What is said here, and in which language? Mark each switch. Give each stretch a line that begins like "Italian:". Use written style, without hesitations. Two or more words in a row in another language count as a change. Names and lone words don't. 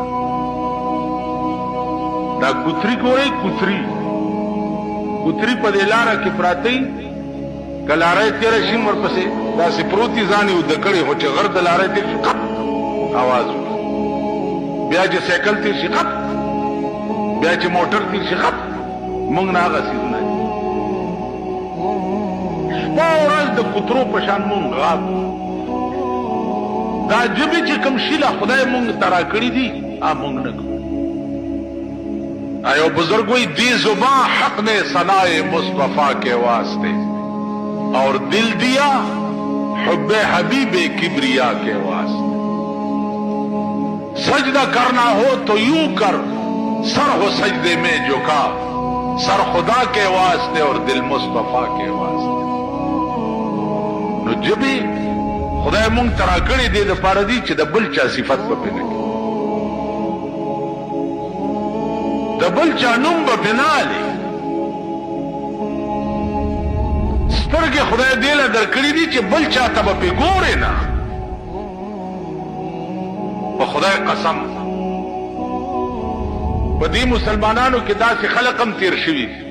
Pashto: دا کوتري ګورئ کوتري په دې لاره کې پراته وي که لاره یې تېره شي ورپسې داسې پروت وي ځان یې اوده کړی خو چې غر د لاره یې تېر شي آواز بیا چې سایکل تیر شي خپ بیا چې موټر تیر شي خپ مونږ نه هغه څیزونه دي شپه ورځ د کوترو په شان مونږ غاب دا ژبې چې کوم شي له خدای مونږ ته راکړي دي مونږ نه کوو ایو بزرگ وی دی
Urdu: زباں حق نے ثنائے مصطفیٰ کے واسطے
Pashto: اور دل دیا حب حبیب کبریا کے واسطے
Urdu: سجدہ کرنا ہو تو یوں کر سر ہو سجدے میں جھکا سر خدا کے واسطے اور دل مصطفیٰ کے واسطے
Pashto: نو جبی خدای مونږ ترا کړی دی د پاره دی چې د بل چا صفت په پنه کې د بل چا نوم په بنالي سترګې خدای دې له درکړي دي چې بل چا ته په ګورې نه په خدای قسم په دې مسلمانانو کې داسې خلق هم تیر شوي